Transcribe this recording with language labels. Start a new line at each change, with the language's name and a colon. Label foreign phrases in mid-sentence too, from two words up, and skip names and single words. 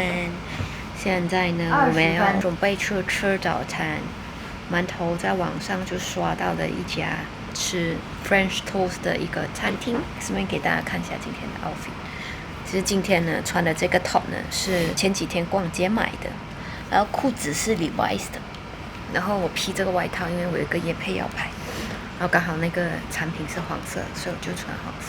Chinese: 現在呢，我們要準備去吃早餐。饅頭在網上就刷到了一家吃
English: French toast
Chinese: 的一個餐廳，順便給大家看一下今天的 outfit。其實今天呢，穿的這個 top 呢是前幾天逛街買的，然後褲子是 Levi's 的，然後我披這個外套，因為我有一個業配要拍。然後剛好那個產品是黃色，所以我就穿黃色。